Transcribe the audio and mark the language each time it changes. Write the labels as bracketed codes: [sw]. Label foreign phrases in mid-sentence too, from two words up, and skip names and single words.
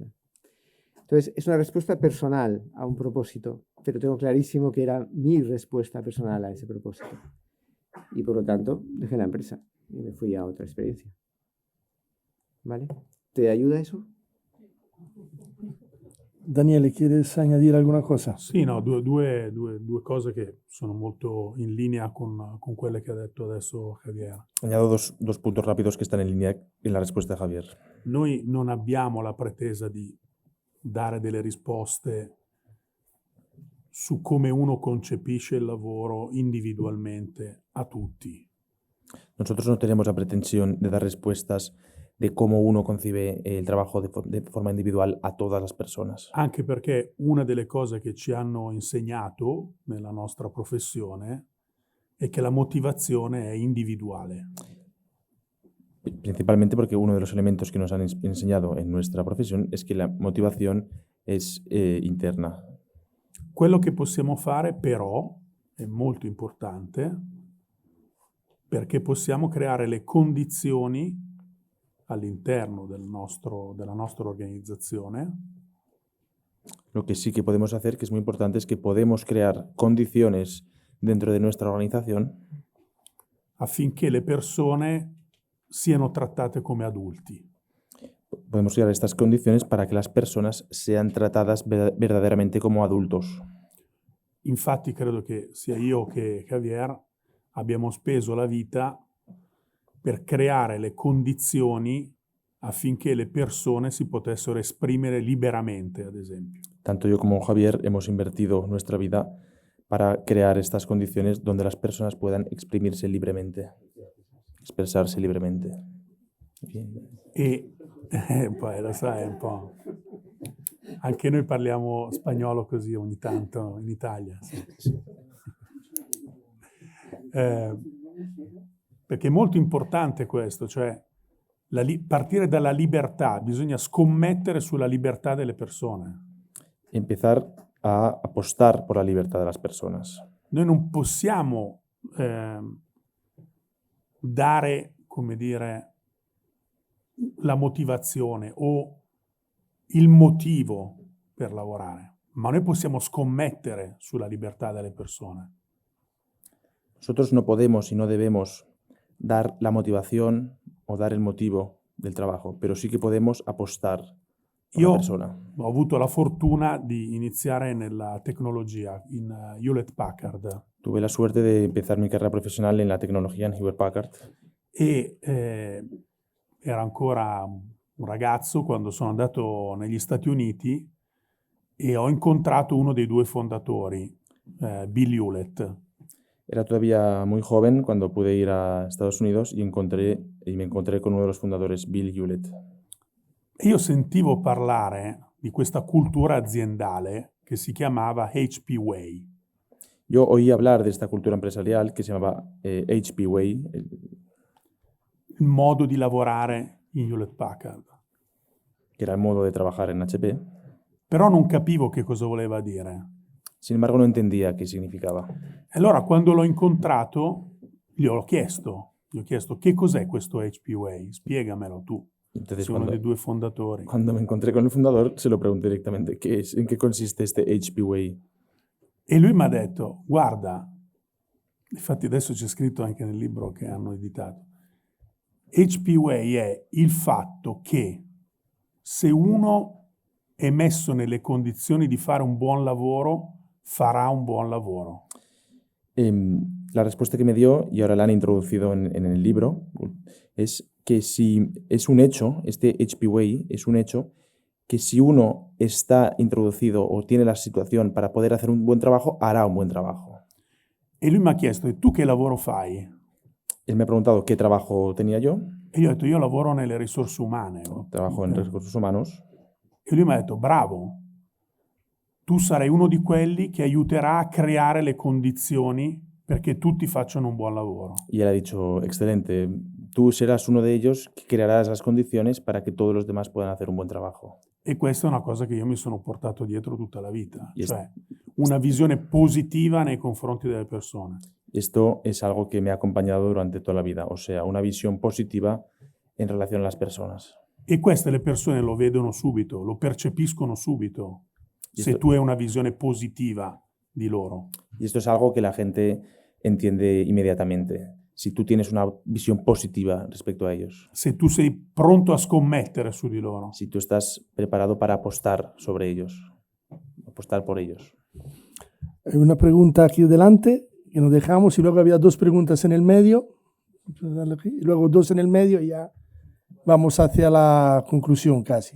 [es] Entonces, es una respuesta personal a un propósito, pero tengo clarísimo que era mi respuesta personal a ese propósito. Y por lo tanto, dejé la empresa y me fui a otra experiencia. ¿Vale? ¿Te ayuda eso? Daniele, ¿quieres añadir alguna cosa? [it] Sì, no, due cose che sono molto in linea con quelle che ha detto adesso Javier. [es] Añado dos puntos rápidos que están en línea en la respuesta de Javier. [it] Noi non abbiamo la pretesa di dare delle risposte su come uno concepisce il lavoro individualmente a tutti. [es] Nosotros no tenemos la pretensión de dar respuestas de cómo uno concibe el trabajo de forma individual a todas las personas. [it] Anche perché una delle cose che ci hanno insegnato nella nostra professione è che la motivazione è individuale. [es] Principalmente porque uno de los elementos que nos han enseñado en nuestra profesión es que la motivación es interna. [it] Quello che possiamo fare però, è molto importante, perché possiamo creare le condizioni all'interno della nostra organizzazione [es] Lo que sí que podemos hacer, que es muy importante, es que podemos crear condiciones dentro de nuestra organización [it] affinché le persone siano trattate come adulti. [es] podemos crear estas condiciones para que las personas sean tratadas verdaderamente como adultos. [it] Infatti credo che sia io che Javier abbiamo speso la vita per creare le condizioni affinché le persone si potessero esprimere liberamente, ad esempio. [es] Tanto yo como Javier hemos invertido nuestra vida para crear estas condiciones donde las personas puedan exprimirse libremente, expresarse libremente. [it] E poi lo sai un po', anche noi parliamo spagnolo così ogni tanto in Italia. Sì. Perché è molto importante questo, cioè partire dalla libertà, bisogna scommettere sulla libertà delle persone. [es] Empezar a apostar por la libertad de las personas. [it] Noi non possiamo dare, come dire, la motivazione o il motivo per lavorare, ma noi possiamo scommettere sulla libertà delle persone. [es] Nosotros no podemos y no debemos dar la motivación o dar el motivo del trabajo, pero sí que podemos apostar por la persona. [it] Ho avuto la fortuna di iniziare nella tecnologia in Hewlett Packard. [es] Tuve la suerte de empezar mi carrera profesional en la tecnología en Hewlett Packard. [it] E era ancora un ragazzo quando sono andato negli Stati Uniti e ho incontrato uno dei due fondatori, Bill Hewlett. [es] Era todavía muy joven cuando pude ir a Estados Unidos y me encontré con uno de los fundadores, Bill Hewlett. [it] Io sentivo parlare di questa cultura aziendale che si chiamava HP Way. [es] Yo oí hablar de esta cultura empresarial que se llamaba HP Way. [it] Il modo di lavorare in Hewlett Packard. [es] Que era el modo de trabajar en HP. [it] Però non capivo che cosa voleva dire. [es] Sin embargo, no entendía qué significaba. [it] Allora, quando l'ho incontrato, gli ho chiesto che cos'è questo HP Way, spiegamelo tu. [es] Entonces, [it] Sei uno dei due fondatori. [es] Cuando me encontré con el fundador, se lo pregunté directamente, ¿en qué consiste este HP Way? [it] E lui mi ha detto, guarda, infatti adesso c'è scritto anche nel libro che hanno editato, HP Way è il fatto che se uno è messo nelle condizioni di fare un buon lavoro, farà un buon lavoro. [es] La respuesta que me dio, y ahora la han introducido en el libro, es que si es un hecho, este HP Way es un hecho, que si uno está introducido o tiene la situación para poder hacer un buen trabajo, hará un buen trabajo. [it] E lui mi ha chiesto, e tu che lavoro fai? [es] Él me ha preguntado qué trabajo tenía yo. [it] E io ho detto, io lavoro nelle risorse umane. [es] Trabajo en recursos humanos. [it] E lui mi ha detto, bravo, tu sarai uno di quelli che aiuterà a creare le condizioni perché tutti facciano un buon lavoro. [es] Y él ha dicho, excelente, tú serás uno de ellos que crearás las condiciones para que todos los demás puedan hacer un buen trabajo. [it] E questa è una cosa che io mi sono portato dietro tutta la vita, cioè una visione positiva nei confronti delle persone. [es] Esto es algo que me ha acompañado durante toda la vida, o sea, una visión positiva en relación a las personas. [it] E queste le persone lo vedono subito, lo percepiscono subito, se tu hai una visione positiva di loro. [es] Y esto es algo que la gente entiende inmediatamente, si tú tienes una visión positiva respecto a ellos. [it] Se tu sei pronto a scommettere su di loro. [es] Si tú estás preparado para apostar sobre ellos, apostar por ellos. Hay una pregunta aquí delante que nos dejamos y luego había dos preguntas en el medio, y luego dos en el medio y ya vamos hacia la conclusión casi.